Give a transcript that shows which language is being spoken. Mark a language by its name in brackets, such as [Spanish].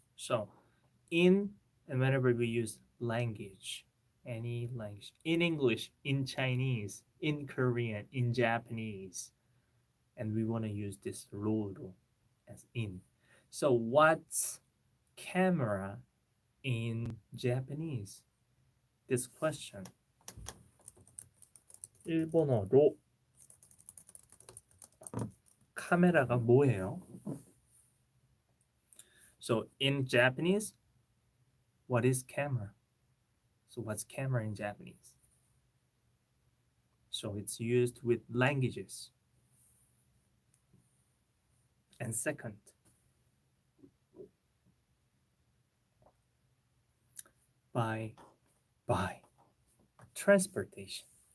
[English] So in, and whenever we use language, any language, in English, in Chinese, in Korean, in Japanese, and we want to use this 로로 as in. So what's camera in Japanese? This question. [Korean] 일본어로 카메라가 뭐예요? [English] So in Japanese, what is camera? So what's camera in Japanese? So it's used with languages. And second, by transportation.